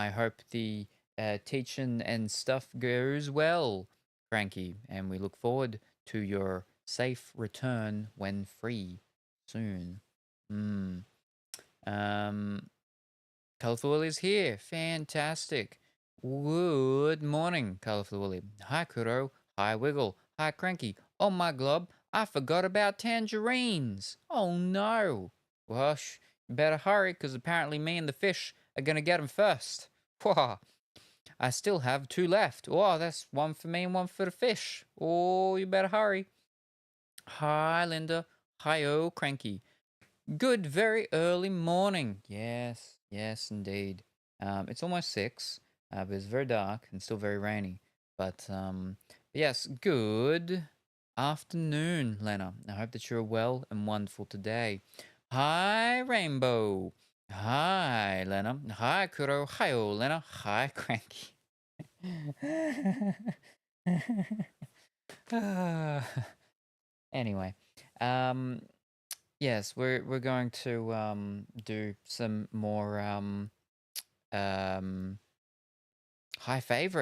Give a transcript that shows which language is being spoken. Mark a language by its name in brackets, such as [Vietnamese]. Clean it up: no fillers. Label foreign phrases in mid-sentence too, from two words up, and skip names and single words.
[English] I hope the teaching and stuff goes well. Cranky, and we look forward to your safe return when free soon. Colorful Willie is here. Fantastic. Good morning, Colorful Willie. Hi, Kuro. Hi, Wiggle. Hi, Cranky. Oh, my glob. I forgot about tangerines. Oh, no. Well, you better hurry, because apparently me and the fish are going to get them first. Whoa. I still have 2 left. Oh, that's 1 for me and 1 for the fish. Oh, you better hurry. Hi, Linda. Hi, Cranky. Good, very early morning. Yes, yes, indeed. It's almost 6, but it's very dark and still very rainy. But yes, good afternoon, Lena. I hope that you're well and wonderful today. Hi, Rainbow. Hi, Lena. Hi, Kuro. Hi, Lena. Hi, Cranky. Anyway, yes, we're going to do some more high favorite.